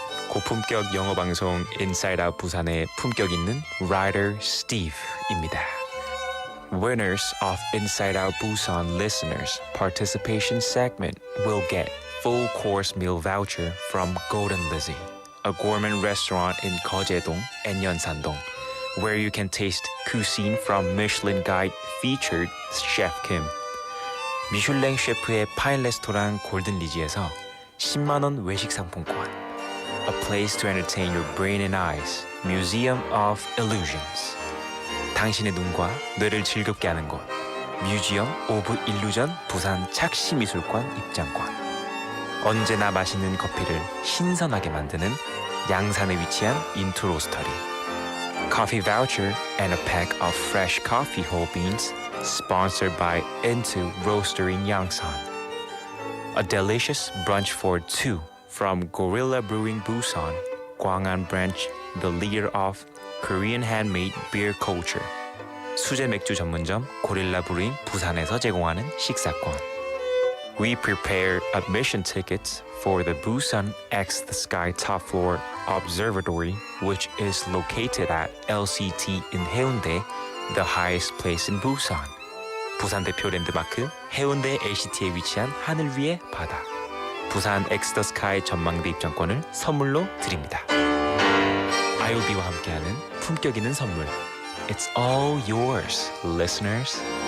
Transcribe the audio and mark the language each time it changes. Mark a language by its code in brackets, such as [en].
[ko] 고품격 영어 방송 인싸의학 부산의 품격 있는 Writer Steve입니다. [en] Winners of Inside Out Busan listeners participation segment will get full course meal voucher from Golden Lizzie, a gourmet restaurant in 거제동 and 연산동, where you can taste cuisine from Michelin Guide featured Chef Kim. [ko] 미슐랭 셰프의 파인 레스토랑 골든 리지에서 10만 원 외식 상품권. [en] A place to entertain your brain and eyes. Museum of Illusions. [ko] 당신의 눈과 뇌를 즐겁게 하는 곳. Museum of Illusion 부산 착시미술관 입장권. 언제나 맛있는 커피를 신선하게 만드는 양산에 위치한 인투 로스터리. [en] Coffee voucher and a pack of fresh coffee whole beans sponsored by Into Roastery in Yangsan. A delicious brunch for two from Gorilla Brewing Busan, Gwangan branch, the leader of Korean handmade beer culture. [ko] 수제 맥주 전문점 고릴라 브루잉 부산에서 제공하는 식사권. [en] We prepare admission tickets for the Busan X the Sky Top Floor Observatory, which is located at LCT in Haeundae, the highest place in Busan. [ko] 부산 대표 랜드마크 해운대 LCT에 위치한 하늘 위의 바다. 부산 엑스 더 스카이 전망대 입장권을 선물로 드립니다. IOB와 함께하는 품격 있는 선물. [en] It's all yours, listeners.